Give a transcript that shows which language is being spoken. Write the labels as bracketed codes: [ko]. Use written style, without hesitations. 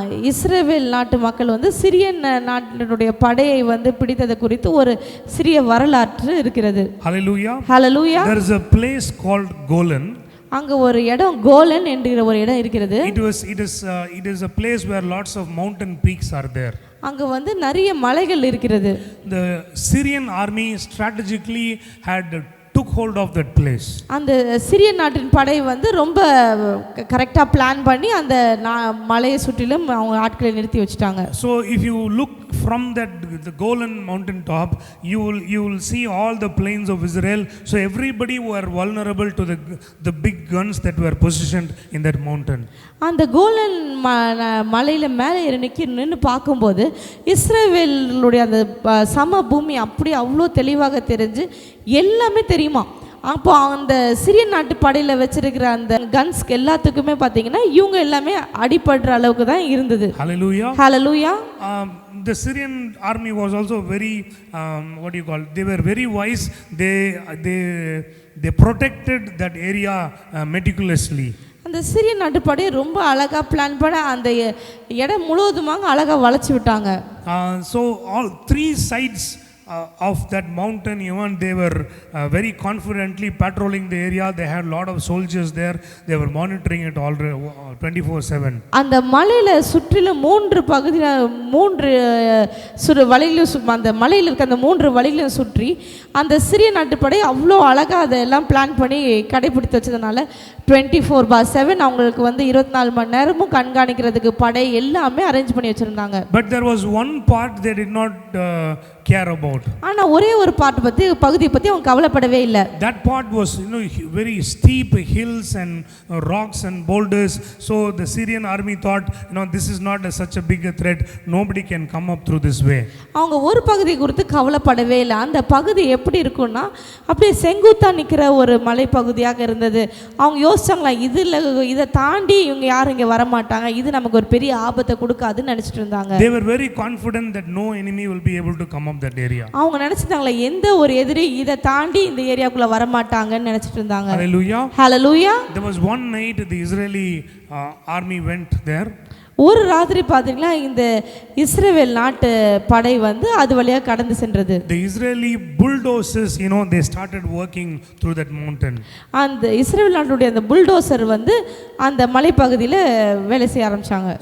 [ta] இஸ்ரவேல் நாட்டு மக்கள் வந்து சிரியன் நாட்டினுடைய படையை வந்து பிடித்தது குறித்து ஒரு சிறிய வரலாற்று இருக்கிறது. [en] Hallelujah. Hallelujah. There is a place called Golan. [ta] அங்க ஒரு இடம் கோலன் என்கிற ஒரு இடம் இருக்கிறது. [en] It is a place where lots of mountain peaks are there. [ta] அங்க வந்து நிறைய மலைகள் இருக்கிறது. [en] The Syrian army strategically had took hold of that place. [ta] அந்த சிரியன் நாட்டின் படை வந்து ரொம்ப கரெக்டா பிளான் பண்ணி அந்த மலையை சுற்றிலும் அவங்க ஆட்களை நிறுத்தி வச்சிட்டாங்க. [en] So if you look from the Golan mountain top, you will see all the plains of Israel. So everybody were vulnerable to the big guns that were positioned in that mountain. [ta] அந்த colon மலையில மேலே ஏறி நின்று பார்க்கும்போது இஸ்ரவேலுடைய அந்த சம பூமி அப்படி அவ்வளோ தெளிவாக தெரிஞ்சு எல்லாமே தெரியுமா. அப்போ அந்த சிரியன் நாட்டு படையில் வச்சிருக்கிற அந்த கன்ஸ் எல்லாத்துக்குமே பார்த்தீங்கன்னா இவங்க எல்லாமே அடிபடுற அளவுக்கு தான் இருந்தது. [en] Hallelujah. Hallelujah. The Syrian army was also very they were very wise. They protected that area meticulously. [ta] அந்த சிரியன் நாட்டு படையை ரொம்ப அழகா பிளான் பண்ண அந்த இடம் முழுவதுமாக அழகா வளைச்சு விட்டாங்க. [en] So all three sides of that mountain, even they were very confidently patrolling the area. They had a lot of soldiers there. They were monitoring it all 24/7. [ta] அந்த மலையில சுற்றிலும் 3 பகுதியில் 3 வழியிலும் அந்த மலையில் இருக்க அந்த 3 வழியிலும் சுற்றி அந்த சிறிய நாட்டுப்படை அவ்வளோ அழகாக அதெல்லாம் பிளான் பண்ணி கடைபிடித்து வச்சதுனால 24/7 அவங்களுக்கு வந்து 24 மணி நேரமும் கண்காணிக்கிறதுக்கு படை எல்லாமே அரேஞ்ச் பண்ணி வச்சுருந்தாங்க. [en] But there was one part they did not care about. [ta] ஆனால் ஒரே ஒரு பகுதியை பற்றி அவங்க கவலைப்படவே இல்லை. [en] That part was, very steep hills and rocks and boulders. So the Syrian army thought, this is not such a big a threat. Nobody can come up through this way. [ta] அவங்க ஒரு பகுதி குறித்து கவலைப்படவே இல்லை. அந்த பகுதி எப்படி இருக்கும்னா அப்படியே செங்குத்தா நிற்கிற ஒரு மலைப்பகுதியாக இருந்தது. அவங்க யோசிச்சாங்களா, இதை தாண்டி இவங்க யாரும் இங்கே வரமாட்டாங்க, இது நமக்கு ஒரு பெரிய ஆபத்தை கொடுக்காதுன்னு நினச்சிட்டு இருந்தாங்க. [en] They were very confident that no enemy will be able to come up that area. [ta] அவங்க நினைச்சிட்டாங்களா, எந்த ஒரு எதிரி இதை தாண்டி இந்த ஏரியாக்குள்ள வரமாட்டாங்கன்னு நினைச்சிட்டு இருந்தாங்க. [en] Hallelujah. Hallelujah. There was one night the Israeli army went there. [ta] ஒரு ராத்திரி பார்த்தீங்கன்னா இந்த இஸ்ரவேல் நாட்டு படை வந்து அது வழியாக கடந்து சென்றது. [en] The Israeli bulldozers, they started working through that mountain. [ta] அந்த இஸ்ரவேல் நாட்டுடைய அந்த புல்டோசர் வந்து அந்த மலைப்பகுதியில் வேலை செய்ய ஆரம்பிச்சாங்க.